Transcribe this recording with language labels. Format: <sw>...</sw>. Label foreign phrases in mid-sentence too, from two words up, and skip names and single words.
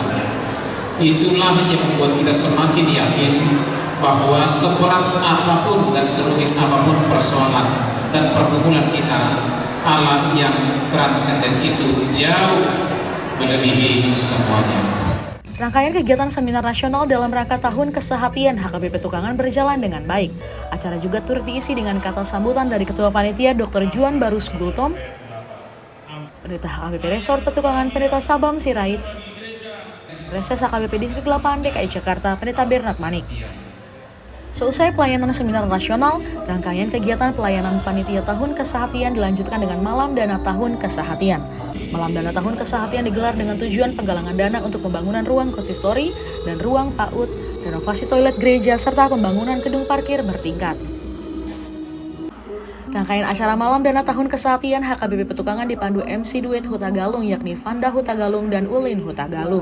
<id>Itulah yang membuat kita semakin yakin bahwa seberat apapun dan serumit apapun persoalan dan pergumulan kita, Allah yang transenden itu jauh melebihi semuanya. Rangkaian kegiatan seminar nasional dalam rangka Tahun Kesehatian HKBP Petukangan berjalan dengan baik. Acara juga turut diisi dengan kata sambutan dari Ketua Panitia Dr. Juan Barus Gultom, Pendeta HKBP Resort Petukangan Pendeta Sabam Sirait, Preses HKBP Distrik 8 DKI Jakarta Pendeta Bernard Manik. Seusai pelayanan seminar nasional, rangkaian kegiatan pelayanan Panitia Tahun Kesehatian dilanjutkan dengan Malam Dana Tahun Kesehatian. Malam Dana Tahun Kesehatian digelar dengan tujuan penggalangan dana untuk pembangunan ruang konsistori dan ruang PAUD, renovasi toilet gereja, serta pembangunan gedung parkir bertingkat. Rangkaian acara malam dana tahun kesehatian HKBP Petukangan dipandu MC duet Huta Galung yakni Vanda Huta Galung dan Ulin Huta Galung.</id>